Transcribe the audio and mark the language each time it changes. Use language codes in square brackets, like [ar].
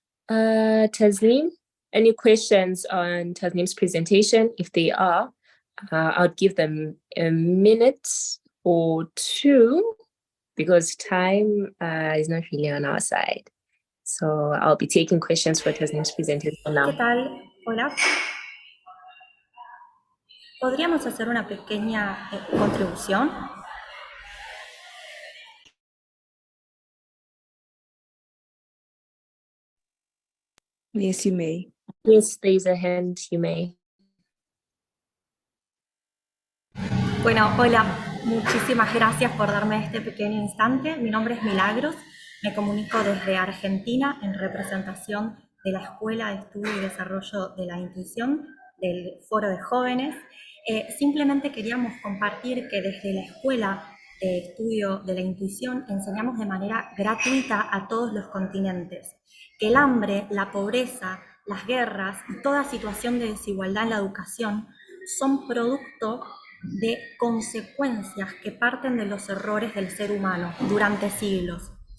[en] Tasneem, any questions on Tasneem's presentation? If they are, I'll give them a minute or two because time is not really on our side. So I'll be taking questions for Tasneem's presentation now. [es] ¿Qué tal? Hola. ¿Podríamos hacer una pequeña contribución? [en] Yes, you may. Yes, there's a hand, you may. [es] Bueno, hola. Muchísimas gracias por darme este pequeño instante. Mi nombre es Milagros. Me comunico desde Argentina en representación de la Escuela de Estudio y Desarrollo de la Intuición, del Foro de Jóvenes. Simplemente queríamos compartir que desde la Escuela de Estudio de la Intuición enseñamos de manera gratuita a todos los continentes que el hambre, la pobreza, las guerras y toda situación de desigualdad en la educación son producto de consecuencias que parten de los errores del ser humano durante siglos.